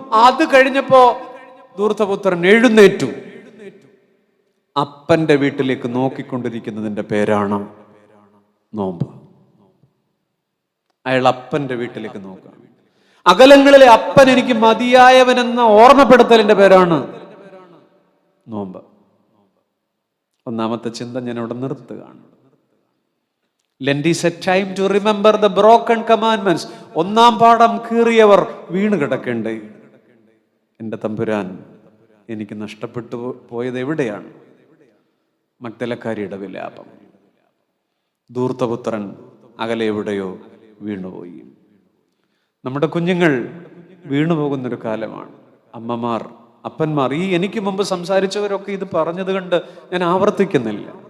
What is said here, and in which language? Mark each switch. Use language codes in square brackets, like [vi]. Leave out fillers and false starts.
[ml] അത് കഴിഞ്ഞപ്പോ ധൂർത്തപുത്രൻ എഴുന്നേറ്റു. അപ്പന്റെ വീട്ടിലേക്ക് നോക്കിക്കൊണ്ടിരിക്കുന്നതിന്റെ പേരാണ് നോമ്പ്. അയാൾ അപ്പന്റെ വീട്ടിലേക്ക് നോക്കുക. അകലങ്ങളിലെ അപ്പൻ എനിക്ക് മതിയായവനെന്ന ഓർമ്മപ്പെടുത്തലിന്റെ പേരാണ് നോമ്പ്. 1ാമത്തെ ചിന്ത ഞാൻ അവിടെ നിർത്തുകയാണ്. [en] Lent is a time to remember the broken commandments. [ml] 1ാം പാഠം കീറിയവർ വീണ് കിടക്കേണ്ടേ. എൻ്റെ തമ്പുരാൻ എനിക്ക് നഷ്ടപ്പെട്ടു പോയത് എവിടെയാണ്? മഗ്ദലക്കാരിയുടെ വിലാപം. ധൂർത്തപുത്രൻ അകലെ എവിടെയോ വീണുപോയി. നമ്മുടെ കുഞ്ഞുങ്ങൾ വീണുപോകുന്നൊരു കാലമാണ്. അമ്മമാർ, അപ്പന്മാർ, ഈ എനിക്ക് മുമ്പ് സംസാരിച്ചവരൊക്കെ ഇത് പറഞ്ഞത് കണ്ട് ഞാൻ ആവർത്തിക്കുന്നില്ല.